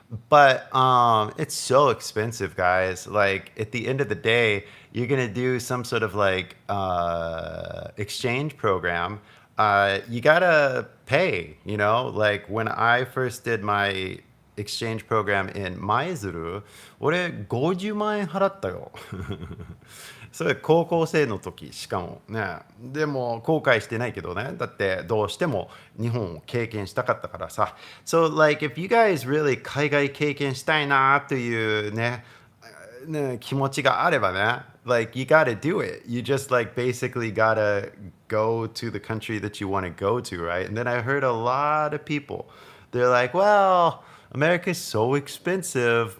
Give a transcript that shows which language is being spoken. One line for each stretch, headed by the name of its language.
English: But it's so expensive, guys. Like at the end of the day, you're gonna do some sort of like exchange program. You gotta pay, like when I first did my exchange program in Maizuru,
Japanese: 俺50万円払ったよ。それ高校生の時しかもね。でも後悔してないけどね。だってどうしても日本を経験したかったからさ。
English: So like if you guys really
Japanese: 海外経験したいなというね、気持ちがあればね、
English: like you gotta do it. You just like basically gotta go to the country that you want to go to, right? And then I heard a lot of people, they're like, well, America's so expensive.